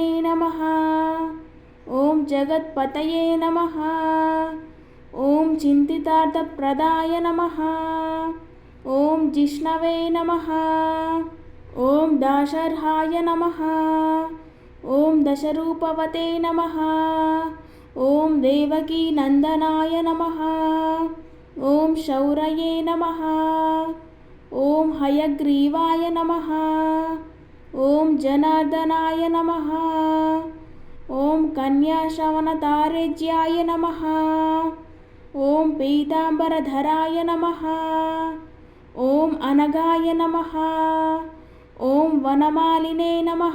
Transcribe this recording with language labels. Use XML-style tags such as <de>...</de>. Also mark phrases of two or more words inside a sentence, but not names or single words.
<sa>నమః, ఓం జగత్పతయే నమః, ఓం చింతితార్థప్రదాయ నమః, ఓం జిష్ణవే నమః, ఓం దాశర్హాయ నమః, ఓం దశరూపవతే నమః, ఓం దేవకీ నందనాయ నమః, ఓం శౌరయే నమః, ఓం హయగ్రీవాయ నమః, ॐ जनार्दनाय नमः। ॐ कन्याश्रवणतारेज्याय नमः। ॐ पीताम्बरधराय नमः। ॐ अनगाय नमः। ॐ वनमालिने नमः।</sa>